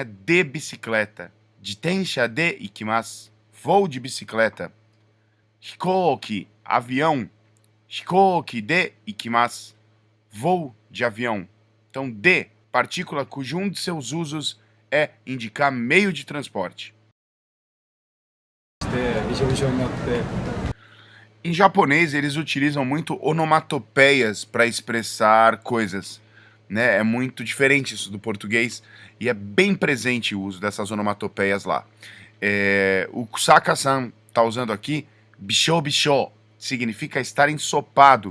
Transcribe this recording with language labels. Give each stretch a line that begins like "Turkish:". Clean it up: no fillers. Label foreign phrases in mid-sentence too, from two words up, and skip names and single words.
Portuguese: De bicicleta.
Japanese: 自転車で行きます.
Portuguese: Voo de bicicleta. Hikouki. Avião.
Japanese: 飛行機で行きます.
Portuguese: Voo de avião. Então, de, partícula cujo um de seus usos é indicar meio de transporte.
Japanese: してびしょびしょになって
Portuguese: Em japonês, eles utilizam muito onomatopeias para expressar coisas, né? É muito diferente isso do português e é bem presente o uso dessas onomatopeias lá. O Kusaka-san está usando aqui
Japanese: びしょびしょ,
Portuguese: significa estar ensopado.